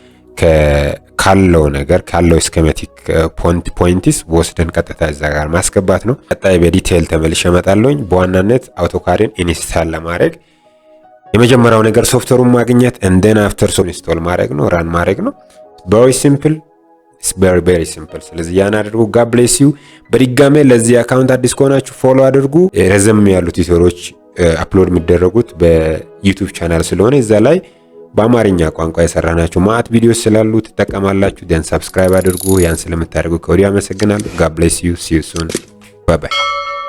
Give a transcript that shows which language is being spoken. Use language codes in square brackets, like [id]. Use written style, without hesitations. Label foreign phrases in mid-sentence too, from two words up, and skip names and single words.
[am] ካለው ነገር ካለው [en] schematic points [am] ወስደን ቀጥታ እዛ ጋር ማስገባት ነው። ቀጣይ በዲቴል ተመልሼ እመጣለሁኝ። በዋናነት አውቶካድን ኢንስታል ለማድረግ የመጀመሪያው ነገር ሶፍትዌሩን ማግኘት እንደና [en] after so [am] ኢንስቶል ማድረግ ነው፣ ራን ማድረግ ነው። [en] very simple, it's very simple። [am] ስለዚህ ያን አድርጉ። [en] God bless you። [am] በድጋሜ ለዚህ አካውንት አዲስ ከሆናችሁ ፎሎ አድርጉ። ረዘም ያሉ ቲዩቶሮች አፕሎድ የሚደረጉት በዩቲዩብ ቻናል ስለሆነ እዛ ላይ በአማርኛ ቋንቋ የሰራናቸው ማት ቪዲዮስ ስላሉ ትጠቀማላችሁ። ደን ሰብስክራይብ አድርጉ። ያን ስለምታደርጉ ከወዲያ አመሰግናለሁ። [en] God bless you. See you soon. Bye bye።